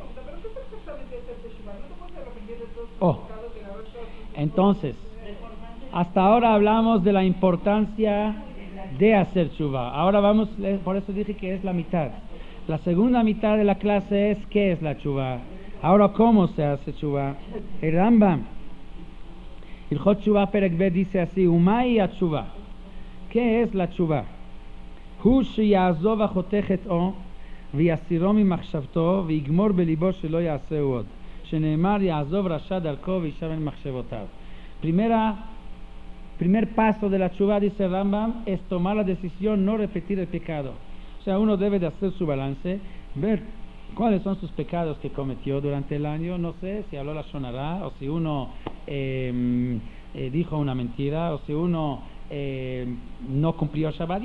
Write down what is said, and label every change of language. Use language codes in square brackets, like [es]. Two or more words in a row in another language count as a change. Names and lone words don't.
[es] Entonces, hasta ahora hablamos de la importancia de hacer tshuva. Ahora vamos, por eso dije que es la mitad. La segunda mitad de la clase es ¿qué es la tshuva? Ahora, ¿cómo se hace tshuva? El Rambam, Ilchot Tshuva [he] פרק ב, [es] dice así: [he] ומה תשובה. [es] ¿Qué es la tshuva? [he] הוא שיעזוב החותך חטאו ויסירו ממחשבתו ויגמור בליבו שלא יעשהו עוד, שנאמר יעזוב רשע דרכו וישב ממחשבותיו. [es] Primer paso de la tshuva, dice Rambam, es tomar la decisión no repetir el pecado. O sea, uno debe de hacer su balance, ver cuáles son sus pecados que cometió durante el año. No sé si habló la shonará, o si uno dijo una mentira, o si uno no cumplió Shabbat.